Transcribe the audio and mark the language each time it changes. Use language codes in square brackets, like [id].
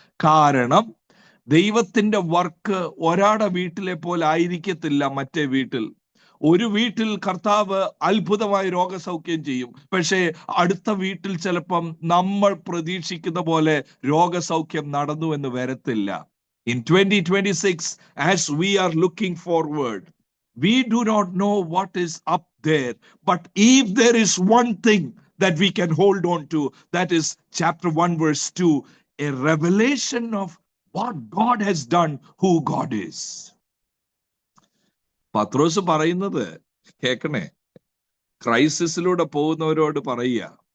[ml] കാരണം ദൈവത്തിന്റെ വർക്ക് ഒരാളുടെ വീട്ടിലെ പോലെ ആയിരിക്കത്തില്ല മറ്റേ വീട്ടിൽ. ഒരു വീട്ടിൽ കർത്താവ് അത്ഭുതമായി രോഗസൗഖ്യം ചെയ്യും, പക്ഷേ അടുത്ത വീട്ടിൽ ചിലപ്പം നമ്മൾ പ്രതീക്ഷിക്കുന്ന പോലെ രോഗസൗഖ്യം നടന്നു എന്ന് വരത്തില്ല. [en] In 2026, as we are looking forward, we do not know what is up there, but if there is one thing that we can hold on to, that is chapter 1 verse 2, a revelation of what God has done, who God is. [ml] പത്രോസ് പറയുന്നത് കേൾക്കണേ, ക്രൈസിസിലൂടെ പോകുന്നവരോട് പറയുക.